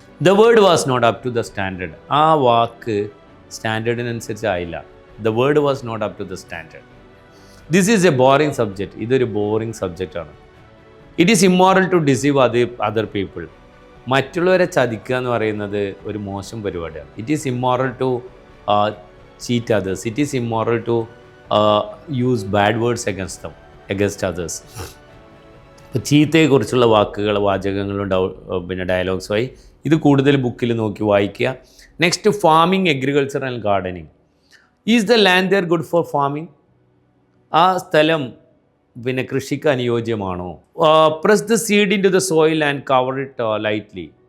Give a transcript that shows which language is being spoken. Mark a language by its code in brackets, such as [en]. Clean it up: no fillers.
[en] The word was not up to the standard. [ml] ആ വാക്ക് സ്റ്റാൻഡേർഡിനനുസരിച്ചായില്ല. [en] The word was not up to the standard. This is a boring subject. [ml] ഇതൊരു boring സബ്ജക്റ്റാണ്. [en] It is immoral to deceive other people. [ml] മറ്റുള്ളവരെ ചതിക്കുക എന്ന് പറയുന്നത് ഒരു മോശം പരിപാടിയാണ്. [en] It is immoral to cheat others. It is immoral to use bad words against others. [ml] ഇപ്പോൾ ചീത്തയെക്കുറിച്ചുള്ള വാചകങ്ങളും പിന്നെ ഡയലോഗ്സുമായി ഇത് കൂടുതൽ ബുക്കിൽ നോക്കി വായിക്കുക. [en] Next, farming, agriculture and gardening. Is the land there good for farming? [ml] ആ സ്ഥലം പിന്നെ കൃഷിക്ക് അനുയോജ്യമാണോ? [en] Press the seed into the soil and cover it lightly.